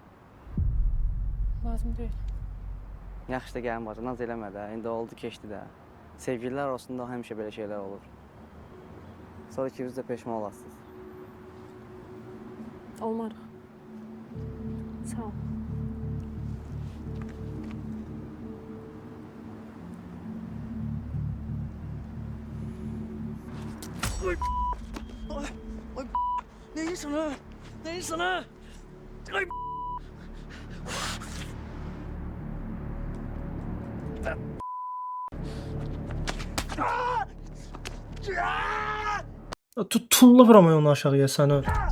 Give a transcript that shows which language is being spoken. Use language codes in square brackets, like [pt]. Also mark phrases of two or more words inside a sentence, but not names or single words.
[az] Lazım deyil. Yaxşı da gəlin bacı, naz eləmə də, indi oldu, keçdi də. Sevgililər arasında həmişə belə şeylər olur. Sonra ikiniz də peşman olasınız. Olmarıq. Sağ ol. [tr] Ne yiyorsun ha? Ne yiyorsun ha? Ay. [az] Tulla vuramıyor onu aşağıya səni.